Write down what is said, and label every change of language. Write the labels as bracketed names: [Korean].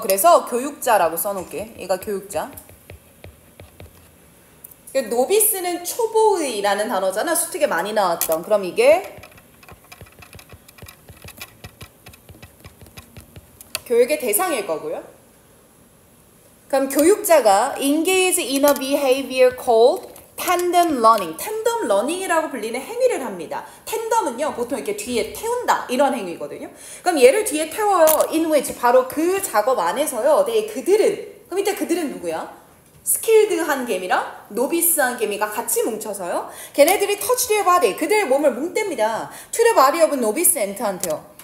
[Korean] 그래서 교육자라고 써놓을게. 얘가 교육자. 노비스는 초보의라는 단어잖아. 수특에 많이 나왔던. 그럼 이게 교육의 대상일 거고요. 그럼 교육자가 [English] engage in a behavior called tandem learning. [Korean] tandem learning이라고 불리는 행위를 합니다. tandem은요 보통 이렇게 뒤에 태운다 이런 행위거든요. 그럼 얘를 뒤에 태워요. [English] in which [Korean] 바로 그 작업 안에서요. 네, 그들은 그럼 이때 그들은 누구야? 스킬드한 개미랑 노비스한 개미가 같이 뭉쳐서요. 걔네들이 [English] touch their body. [Korean] 그들의 몸을 뭉댑니다. [English] to the body of novice ant한테요.